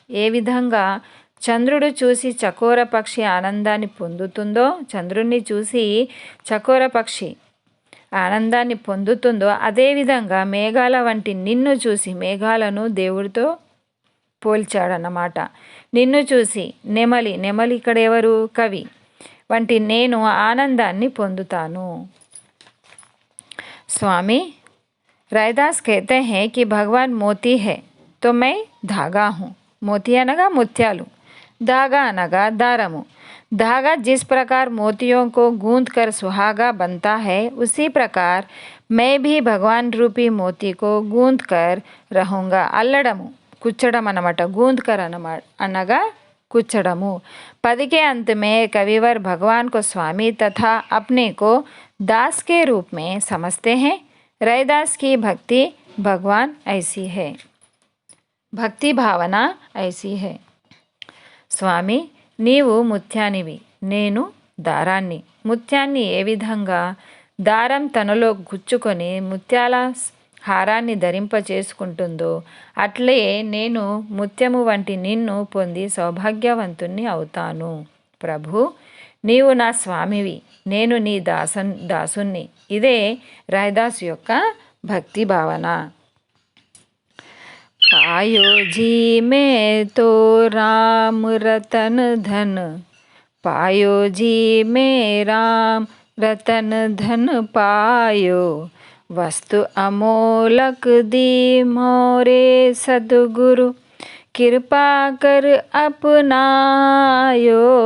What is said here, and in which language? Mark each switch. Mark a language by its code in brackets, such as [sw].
[te] ఏ విధంగా చంద్రుడు చూసి చకోర పక్షి ఆనందాన్ని పొందుతుందో, చంద్రుణ్ణి చూసి చకోర పక్షి ఆనందాన్ని పొందుతుందో, అదేవిధంగా మేఘాల వంటి నిన్ను చూసి, మేఘాలను దేవుడితో పోల్చాడన్నమాట. నిన్ను చూసి నెమలి, నెమలి ఇక్కడ ఎవరు, కవి, వంటి నేను ఆనందాన్ని పొందుతాను। [hi] स्वामी रैदास कहते हैं कि भगवान मोती है तो मैं धागा हूँ। [te] मोती అనగా ముత్యాలు, धागा అనగా దారము। [hi] धागा जिस प्रकार मोतियों को गूंथ कर सुहागा बनता है, उसी प्रकार मैं भी भगवान रूपी मोती को गूंथ कर रहूँगा। [te] అల్లడము, కుచ్చడం అన్నమాట, [hi] गूंथ कर [te] అనగా कुचड़मु। [hi] पद के अंत में कविवर भगवान को स्वामी तथा अपने को दास के रूप में समझते हैं। रैदास की भक्ति भगवान ऐसी है, भक्ति भावना ऐसी है। [te] స్వామి, నీవు ముత్యానివి, నేను దారాన్ని. ముత్యాన్ని ఏ విధంగా దారం తనలో గుచ్చుకొని ముత్యాల హారాన్ని ధరింప చేసుకుంటుందో, అట్లే నేను ముత్యము వంటి నిన్ను పొంది సౌభాగ్యవంతుణ్ణి అవుతాను। ప్రభు, నీవు నా స్వామివి, నేను నీ దాసుణ్ణి। ఇదే రैदास యొక్క భక్తి భావన। [hi] पायो जी में तो राम रतन धन, पायो जी में राम रतन धन पायो, वस्तु अमोलक दी मोरे सद्गुरु, कृपा कर अपनायो,